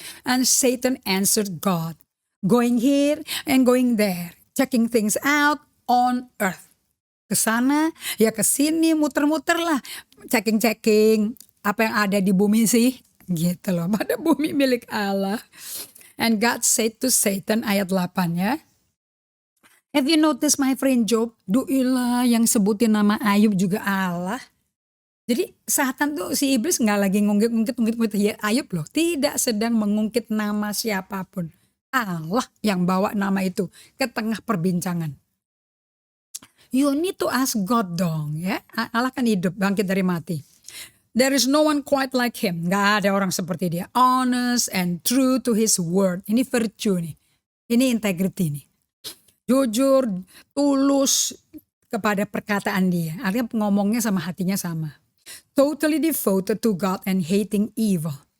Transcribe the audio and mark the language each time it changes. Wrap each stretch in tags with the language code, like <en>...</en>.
<en>And Satan answered God, going here and going there, checking things out on earth.</en> <id>Kesana, ya kesini, muter-muter lah, checking apa yang ada di bumi sih. Gitu loh, pada bumi milik Allah.</id> <en>And God said to Satan,</en> <id>ayat 8 ya.</id> <en>Have you noticed my friend Job?</en> <id>Duilah yang sebutin nama Ayub juga Allah. Jadi Satan tuh, si iblis gak lagi ngungkit ya Ayub loh. Tidak sedang mengungkit nama siapapun. Allah yang bawa nama itu ke tengah perbincangan.</id> <en>You need to ask God</en> <id>dong ya. Allah kan hidup, bangkit dari mati.</id> <en>There is no one quite like him.</en> <id>Gak ada orang seperti dia.</id> <en>Honest and true to his word.</en> <id>Ini virtue nih. Ini integrity nih. Jujur, tulus kepada perkataan dia. Artinya ngomongnya sama hatinya sama.</id> <en>Totally devoted to God and hating evil.</en>